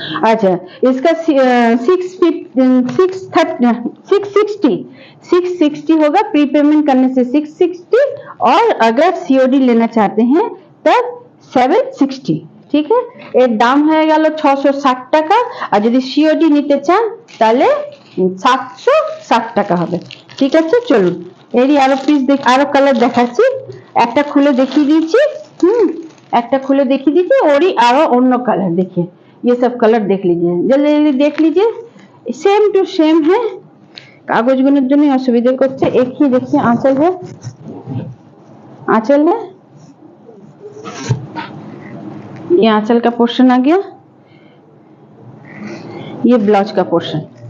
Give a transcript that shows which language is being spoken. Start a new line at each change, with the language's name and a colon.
Hindi: अच्छा इसका 660 होगा, प्री पेमेंट करने से 660, और अगर सीओडी लेना चाहते हैं तब 760। ठीक है,
Bangla: এর দাম হয়ে গেল 660 টাকা। আর যদি সিওডি নিতে চান তাহলে 760 টাকা হবে। ঠিক আছে চলুন এরই আরো পিস আরো কালার দেখাচ্ছি, একটা খুলে দেখিয়ে দিয়েছি। একটা খুলে দেখিয়ে দিয়েছি, ওরই আরো অন্য কালার।
Hindi: देखिए ये सब कलर देख लीजिए, जल्दी जल्दी देख लीजिए, सेम टू सेम है।
Bangla: কাগজগুলোর জন্য অসুবিধা করছে।
Hindi: एक ही देखिए आंचल है, आंचल है, ये आंचल का पोर्शन आ गया, ये ब्लाउज का पोर्शन।